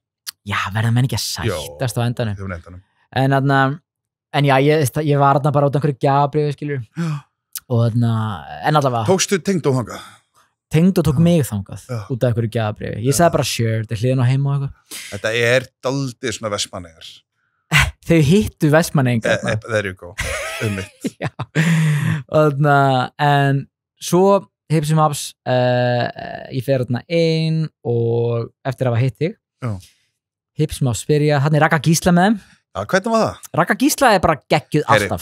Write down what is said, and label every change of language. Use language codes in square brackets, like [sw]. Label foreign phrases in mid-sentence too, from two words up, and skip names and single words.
[is] Já, verða menn ekki að sættast á endanum. En já, ég var þarna bara út af einhverju gjafabréfi, skilur. Og þarna, en allavega. Tókstu Tengdó þangað? Tengdó tók mig þangað út af einhverju gjafabréfi. Ég sagði bara sure, þetta hliðin á heima og eitthvað. Þetta daldið svona Vestmannaeyjar. Þau hittu Vestmannaeyingar. [en] There you go, [is] mitt. Já, og þarna, en svo Hipsum Haps, ég fer þarna inn og eftir að hafa hitt þig, Hipsum Haps byrja, hann Raka Gísla með þeim. Já, hvernig var það? Raka Gísla bara geggjuð alltaf.